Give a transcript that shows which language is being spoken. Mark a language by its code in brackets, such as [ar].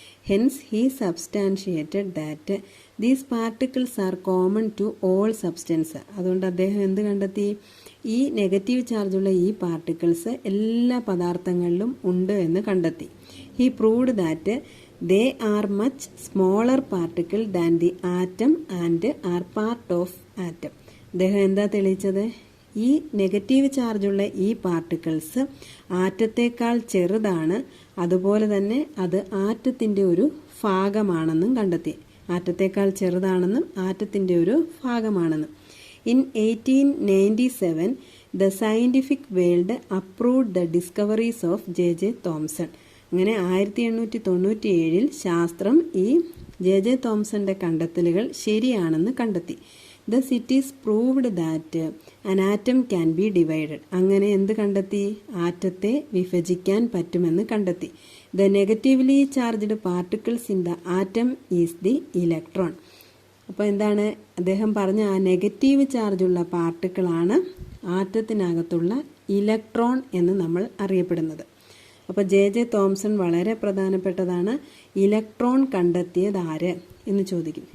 [en] Hence, he substantiated that these particles are common to all substances. [ml] അതുകൊണ്ട് അദ്ദേഹം എന്ത് കണ്ടെത്തി? ഈ നെഗറ്റീവ് ചാർജുള്ള ഈ പാർട്ടിക്കിൾസ് എല്ലാ പദാർത്ഥങ്ങളിലും ഉണ്ട് എന്ന് കണ്ടെത്തി. [en] He proved that they are much smaller particle than the atom and are part of atom. [ml] അദ്ദേഹം എന്താ തെളിയിച്ചത്? ഈ നെഗറ്റീവ് ചാർജുള്ള ഈ പാർട്ടിക്കിൾസ് ആറ്റത്തേക്കാൾ ചെറുതാണ്, അതുപോലെ തന്നെ അത് ആറ്റത്തിൻ്റെ ഒരു ഭാഗമാണെന്നും കണ്ടെത്തി. ആറ്റത്തേക്കാൾ ചെറുതാണെന്നും ആറ്റത്തിൻ്റെ ഒരു ഭാഗമാണെന്നും. [en] In 1897 the scientific world approved the discoveries of J Thomson. [ml] അങ്ങനെ 1897 ശാസ്ത്രം ഈ ജെ തോംസന്റെ കണ്ടെത്തലുകൾ ശരിയാണെന്ന് കണ്ടെത്തി. [en] The cities proved that an atom can be divided. [ml] അങ്ങനെ എന്ത് കണ്ടെത്തി? ആറ്റത്തെ വിഭജിക്കാൻ പറ്റുമെന്ന് കണ്ടെത്തി. [en] The negatively charged particles in the atom is the electron. [ml] അപ്പോൾ എന്താണ് അദ്ദേഹം പറഞ്ഞ? ആ നെഗറ്റീവ് ചാർജുള്ള പാർട്ടിക്കിളാണ് ആറ്റത്തിനകത്തുള്ള ഇലക്ട്രോൺ എന്ന് നമ്മൾ അറിയപ്പെടുന്നത്. അപ്പോൾ ജെ തോംസൺ വളരെ പ്രധാനപ്പെട്ടതാണ്. ഇലക്ട്രോൺ കണ്ടെത്തിയത് ആര് എന്ന് ചോദിക്കും.